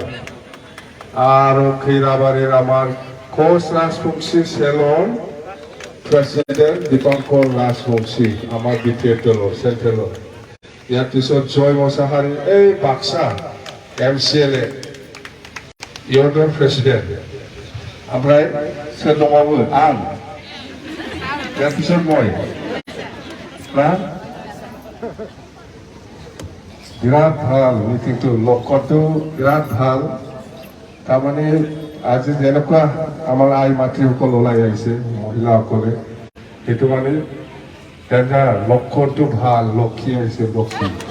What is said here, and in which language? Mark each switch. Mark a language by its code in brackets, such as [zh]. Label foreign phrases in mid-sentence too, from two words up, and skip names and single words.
[as] আৰু খৈৰাবাৰীৰ আমাৰ কোচ ৰাজবংশী চেলৰ প্ৰেচিডেণ্ট দীপঙ্কৰ ৰাজবংশী আমাৰ BPM দলৰ চেণ্ট্ৰেলৰ। ইয়াৰ পিছত জয় মছাহাৰী এই বাক্সা MCLA ইহঁতৰ প্ৰেচিডেণ্ট। [brx] ओमफ्राय सोर दंबावो आं। [as] ইয়াৰ পিছত মই না বিৰাট ভাল মিটিংটো লক্ষ্যটো বিৰাট ভাল। তাৰমানে আজি যেনেকুৱা আমাৰ আই মাতৃসকল ওলাই আহিছে মহিলাসকলে, সেইটো মানে লক্ষ্যটো ভাল, লক্ষী আহিছে লক্ষী।